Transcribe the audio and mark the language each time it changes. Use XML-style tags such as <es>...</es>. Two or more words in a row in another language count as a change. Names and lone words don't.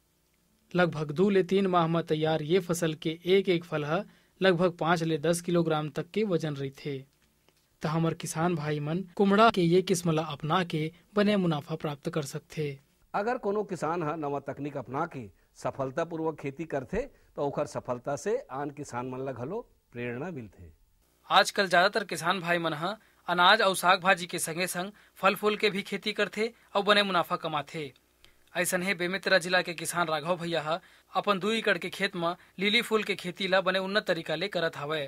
<hne>लगभग 2 ले 3 माह में तैयार ये फसल के एक फल है लगभग 5 ले 10 किलोग्राम तक के वजन रही थे। तो हमार किसान भाई मन कुम्हड़ा के ये किस्म ला अपना के बने मुनाफा प्राप्त कर सकते। अगर कोनो किसान है नवा तकनीक अपना के सफलता पूर्वक खेती करते तो ओकर सफलता से आन किसान मन ला घलो प्रेरणा मिलते। आजकल ज्यादातर किसान भाई मन ह अनाज और साग भाजी के संगे संग फल फूल के भी खेती करते और बने मुनाफा कमाते। ऐसन है बेमेतरा जिला के किसान राघव भैया हा अपन 2 एकड़ के खेत में लिली फूल के खेती ला बने उन्नत तरीका ले करत हवे।</hne>